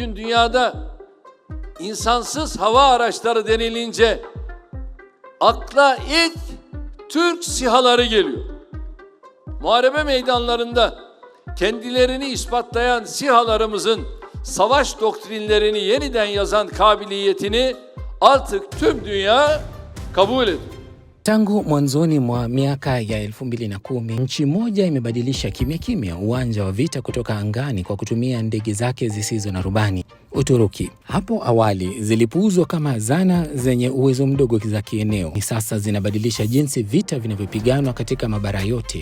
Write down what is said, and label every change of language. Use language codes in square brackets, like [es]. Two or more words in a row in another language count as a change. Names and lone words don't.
[tr] Dünyada insansız hava araçları denilince akla ilk Türk SİHA'ları geliyor. Muharebe meydanlarında kendilerini ispatlayan SİHA'larımızın savaş doktrinlerini yeniden yazan kabiliyetini artık tüm dünya kabul ediyor. [sw] Tangu mwanzoni mwa miaka ya 2010, nchi moja imebadilisha kimya kimya uwanja wa vita kutoka angani kwa kutumia ndege zake zisizo na rubani, Uturuki. Hapo awali zilipuuzwa kama zana zenye uwezo mdogo za kieneo. Sasa zinabadilisha jinsi vita vinavyopiganwa katika mabara yote.